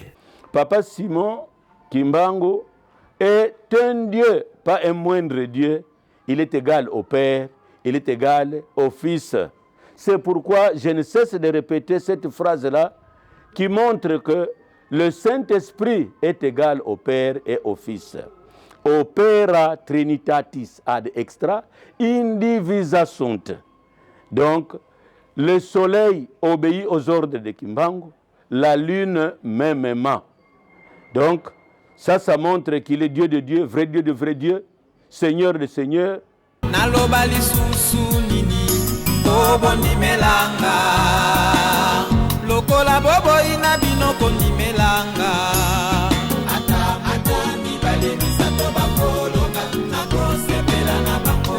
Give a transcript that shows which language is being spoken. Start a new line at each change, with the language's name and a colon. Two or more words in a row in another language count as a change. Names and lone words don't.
French: Papa Simon Kimbangu est un Dieu, pas un moindre Dieu. Il est égal au Père, il est égal au Fils. C'est pourquoi je ne cesse de répéter cette phrase-là qui montre que le Saint-Esprit est égal au Père et au Fils.
Latin: Opera Trinitatis ad extra indivisa sunt.
French: Donc, le soleil obéit aux ordres de Kimbangu, la lune mêmement. Donc, ça montre qu'il est Dieu de Dieu, vrai Dieu de vrai Dieu, Seigneur de Seigneur.
Lingala: Naloba lisusu nini, bobo nimelanga. Lokola bobo ina bino konimelanga. Ata mibale misato bakolonga, nakosepela na bango.